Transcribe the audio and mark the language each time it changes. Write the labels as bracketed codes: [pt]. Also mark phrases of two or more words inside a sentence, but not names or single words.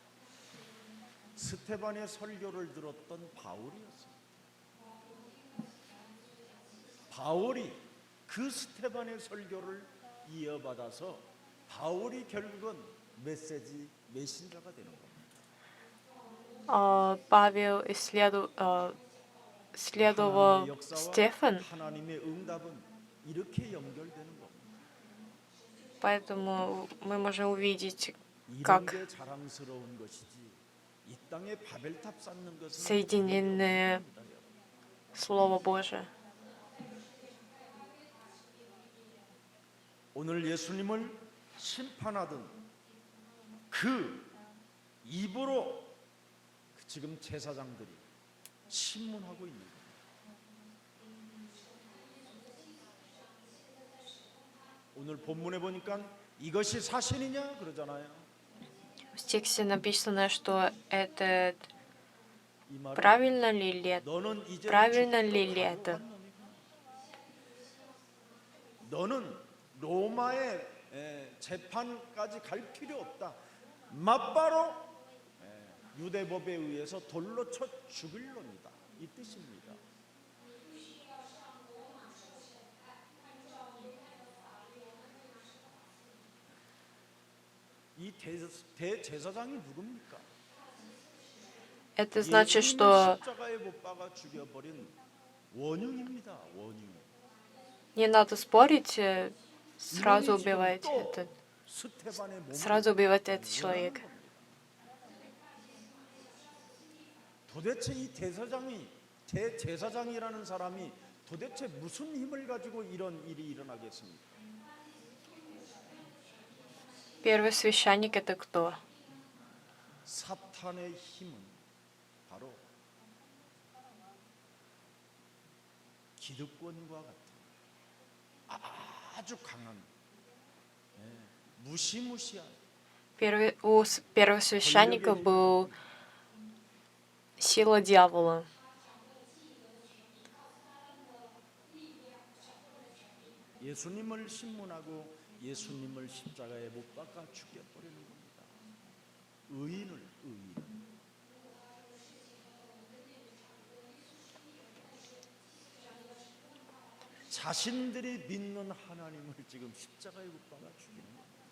[ko] 스테반의 설교를 들었던 바울이었습니다. 바울이 그 스테반의 설교를 이어받아서 바울이 결국은 메신저가 되는 겁니다. [ru] Павел следовал [ko] 하나님의 역사와 [ru] Стефан, [ko] 하나님의 응답은 이렇게 연결되는 겁니다. [ru] поэтому мы можем увидеть, [ko] 이런 [ru] как [ko] 게 자랑스러운 것이지 이 땅에 바벨탑 쌓는 것은 [ru] соединены Слово Божие. [ko] 오늘 예수님을 심판하던 그 입으로 지금 제사장들이 신문하고 있는 거예요. 오늘 본문에 보니까 이것이 사실이냐 그러잖아요. [ru] В тексте написано, что это [ko] 이 말은 [ru] правильно ли [ko] 너는 이제 [ru] правильно ли [ko] 죽기로 [ru] это? [ko] 각오한 놈이구나. 너는 로마의 재판까지 갈 필요 없다. 맞바로 유대법에 의해서 돌로 쳐 죽일 놈이다. 이 뜻입니다. 이 대제사장이 누굽니까? [ru] Это значит, [ko] 예수님을 [ru] что [ko] 십자가에 못 박아 죽여버린 원흉입니다. 원흉. [ru] не надо спорить, сразу [ko] 이놈이 지금 [ru] убивать [ko] 또 [ru] этот, [ko] 스테반의 몸을 [ru] сразу убивать этот человек. [ko] 원하는 겁니다. 도대체 이 대제사장이라는 사람이 도대체 무슨 힘을 가지고 이런 일이 일어나겠습니까? [ru] Первый священник это кто? [ko] 사탄의 힘은 바로 기득권과 같은 아주 강한 무시무시한 [ru] У первого священника был сила дьявола. [ko] 예수님을 신문하고 예수님을 십자가에 못 박아 죽여버리는 겁니다. 의인을. 자신들이 믿는 하나님을 지금 십자가에 못 박아 죽이는 겁니다.